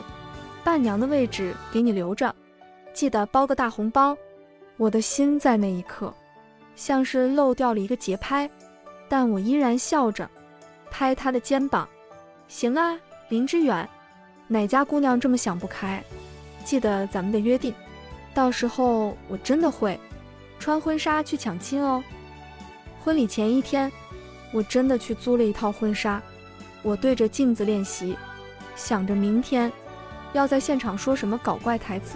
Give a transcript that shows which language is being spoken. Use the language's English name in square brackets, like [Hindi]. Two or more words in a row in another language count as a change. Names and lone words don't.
[Chinese] 伴娘的位置給你留着，記得包個大紅包。我的心在那一刻像是漏掉了一個節拍，但我依然笑着拍他的肩膀：行啊，林之遠，哪家姑娘這麼想不開？記得咱們的約定，到時候我真的會穿婚紗去搶親哦。婚禮前一天，我真的去租了一套婚紗，我對着鏡子練習，想着明天要在現場說什麼搞怪台詞。